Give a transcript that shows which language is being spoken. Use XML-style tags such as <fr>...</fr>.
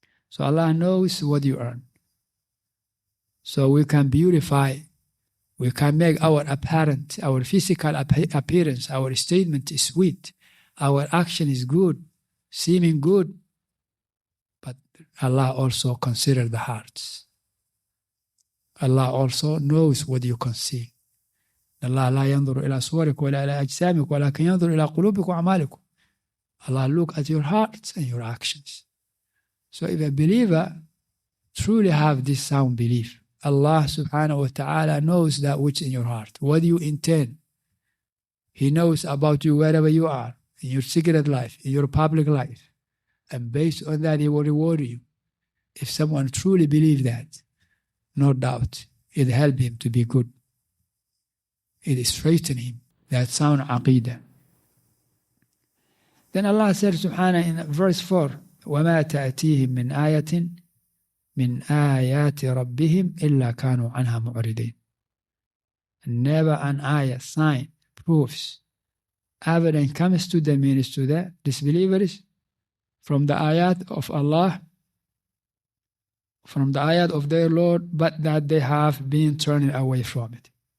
<en>So Allah knows what you earn. So we can beautify, we can make our apparent, our physical appearance, our statement is sweet, our action is good, seeming good, but Allah also considers the hearts. Allah also knows what you conceal.</en> <ar>Allah لا ينظر إلى صورك ولا إلى أجسامك ولكن ينظر إلى قلوبك وأعمالكم.</ar> <en>Allah look at your hearts and your actions. So if a believer truly have this sound belief, Allah subhanahu wa ta'ala knows that which in your heart, what you intend. He knows about you wherever you are, in your secret life, in your public life. And based on that, He will reward you. If someone truly believes that, no doubt, it help him to be good. It straighten him. That sound aqidah. Then Allah said subhanahu in verse 4,</en> <ar>وَمَا تَأْتِيهِم مِّنْ آيَةٍ مِّنْ آيَاتِ رَبِّهِمْ إِلَّا كَانُوا عَنْهَا مُعْرِضِينَ.</ar> <en>Never an ayah, sign, proofs, evidence comes to them, means to the disbelievers, from the ayat of Allah, from the ayat of their Lord, but that they have been turning away from it.</en>